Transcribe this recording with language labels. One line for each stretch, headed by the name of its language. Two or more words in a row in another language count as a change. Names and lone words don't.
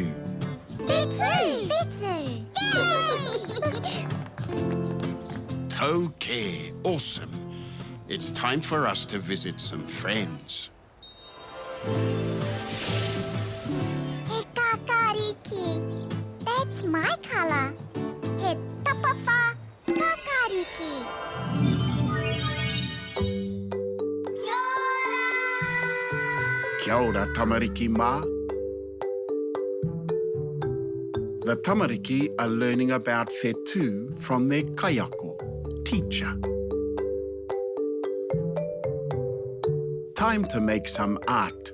Māori: Whetū! Whetū! Yay!
English: Okay, awesome. It's time for us to visit some friends.
Māori: He kakariki.
English: That's my colour.
Māori: He tapawha kakariki. Kia ora, tamariki mā.
English: The tamariki are learning about whetū from their kaiako, teacher. Time to make some art.